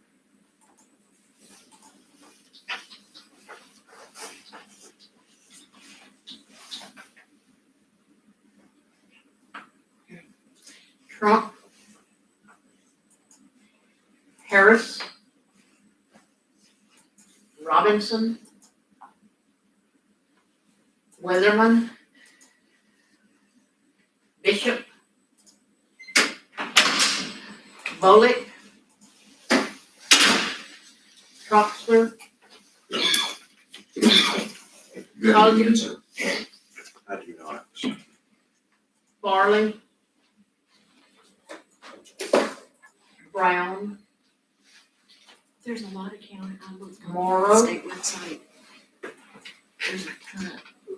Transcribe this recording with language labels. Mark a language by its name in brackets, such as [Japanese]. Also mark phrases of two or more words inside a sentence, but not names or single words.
[English] Trump. Harris. Robinson. Weatherman. Bishop. Bolick. Troxler. Coggins. I do not. Farley. Brown. There's a lot of county, I looked on Morrow. the state website. There's a ton of,